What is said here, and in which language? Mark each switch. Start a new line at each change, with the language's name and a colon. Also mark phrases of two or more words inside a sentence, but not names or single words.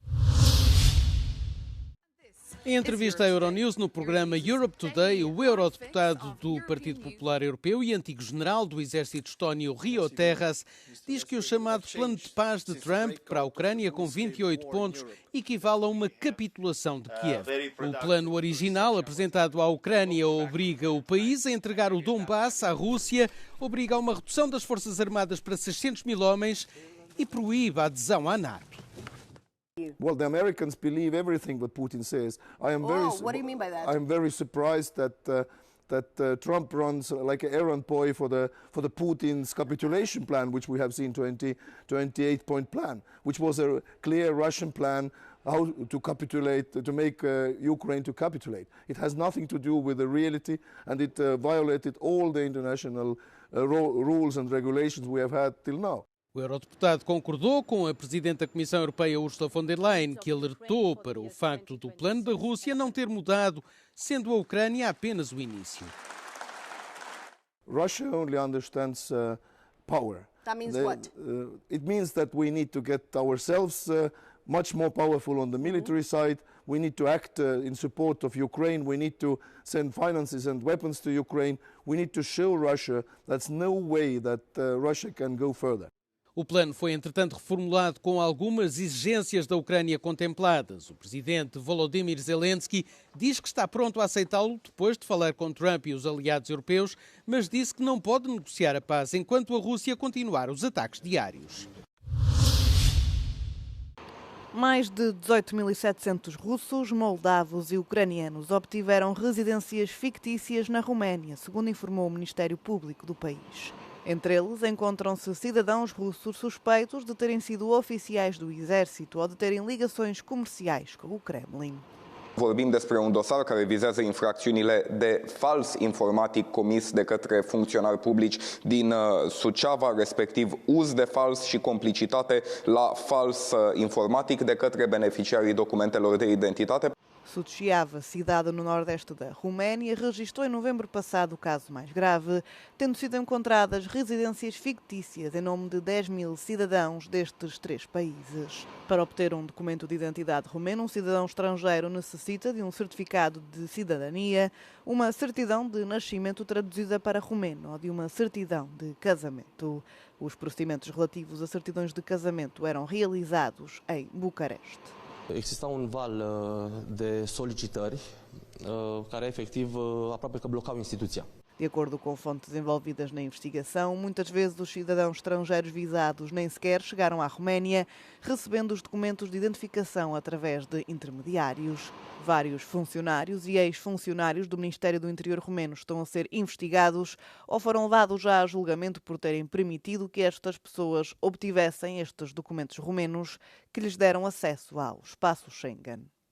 Portuguese: Em entrevista à Euronews, no programa Europe Today, o eurodeputado do Partido Popular Europeu e antigo general do exército estónio Rio Terras diz que o chamado plano de paz de Trump para a Ucrânia com 28 pontos equivale a uma capitulação de Kiev. O plano original apresentado à Ucrânia obriga o país a entregar o Donbass à Rússia, obriga a uma redução das forças armadas para 600 mil homens e proíbe a adesão à NATO.
English: Well, the Americans believe everything that Putin says. What do you mean by that? I'm very surprised that Trump runs like an errand boy for the Putin's capitulation plan, which we have seen 28-point plan, which was a clear Russian plan how to capitulate, to make Ukraine to capitulate. It has nothing to do with the reality, and it violated all the international rules and regulations we have had till now.
Portuguese: O eurodeputado concordou com a Presidente da Comissão Europeia, Ursula von der Leyen, que alertou para o facto do plano da Rússia não ter mudado, sendo a Ucrânia apenas o início.
English: Russia only understands power. That means what? It means that we need to get ourselves much more powerful on the military side. We need to act in support of Ukraine. We need to send finances and weapons to Ukraine. We need to show Russia that's no way that Russia can go further.
Portuguese: O plano foi, entretanto, reformulado com algumas exigências da Ucrânia contempladas. O presidente Volodymyr Zelensky diz que está pronto a aceitá-lo depois de falar com Trump e os aliados europeus, mas disse que não pode negociar a paz enquanto a Rússia continuar os ataques diários. Mais de 18.700 russos, moldavos e ucranianos obtiveram residências fictícias na Roménia, segundo informou o Ministério Público do país. Entre eles encontram-se cidadãos russos suspeitos de terem sido oficiais do exército ou de terem ligações comerciais com o Kremlin.
Romanian: Vorbim despre un dosar care vizează infracțiunile de fals informatic comis de către funcționari publici din Suceava, respectiv uz de fals și complicitate la fals informatic de către beneficiarii documentelor de identitate.
Portuguese: Suceava, cidade no nordeste da Roménia, registrou em novembro passado o caso mais grave, tendo sido encontradas residências fictícias em nome de 10.000 cidadãos destes 3 países. Para obter um documento de identidade romeno, um cidadão estrangeiro necessita de um certificado de cidadania, uma certidão de nascimento traduzida para romeno ou de uma certidão de casamento. Os procedimentos relativos a certidões de casamento eram realizados em Bucareste.
Romanian: Exista un val de solicitări care efectiv aproape că blocau instituția.
Portuguese: De acordo com fontes envolvidas na investigação, muitas vezes os cidadãos estrangeiros visados nem sequer chegaram à Roménia, recebendo os documentos de identificação através de intermediários. Vários funcionários e ex-funcionários do Ministério do Interior romeno estão a ser investigados ou foram levados já a julgamento por terem permitido que estas pessoas obtivessem estes documentos romenos que lhes deram acesso ao espaço Schengen.